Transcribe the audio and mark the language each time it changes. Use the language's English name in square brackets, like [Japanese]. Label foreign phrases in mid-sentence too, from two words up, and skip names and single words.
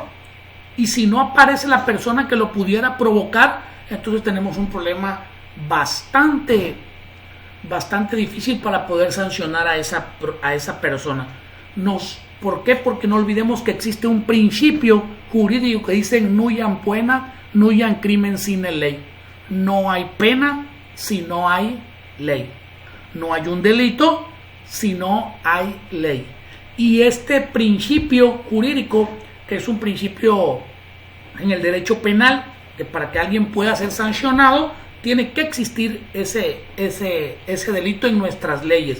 [Spanish] Y si no aparece la persona que lo pudiera provocar, entonces tenemos un problema bastante difícil para poder sancionar a esa persona. ¿Por qué? Porque no olvidemos que existe un principio jurídico que dice [Latin] nullum poena, nullum crimen sine ley. [Spanish] No hay pena si no hay ley. No hay un delito si no hay ley. Y este principio jurídico, que es un principio en el derecho penal, que para que alguien pueda ser sancionado tiene que existir ese delito en nuestras leyes.